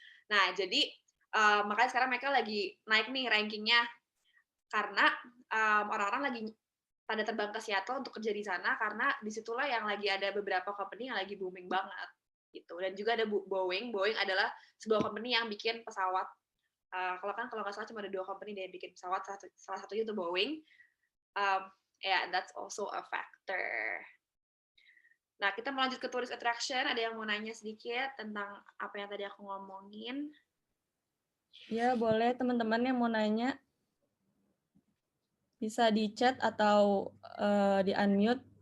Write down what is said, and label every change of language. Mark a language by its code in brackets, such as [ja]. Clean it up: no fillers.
[id] Nah, jadi makanya sekarang mereka lagi naik nih rankingnya karena orang-orang lagi pada terbang ke Seattle untuk kerja di sana karena disitulah yang lagi ada beberapa company yang lagi booming banget gitu. Dan juga ada Boeing. Boeing adalah sebuah company yang bikin pesawat. Kalau nggak salah cuma ada 2 company yang bikin pesawat, salah satunya itu Boeing. [en] Yeah, that's also a factor. [id] Nah, kita mau lanjut ke tourist attraction. Ada yang mau nanya sedikit tentang apa yang tadi aku ngomongin? Ya, boleh teman-teman yang mau nanya. Bisa di chat atau di unmute.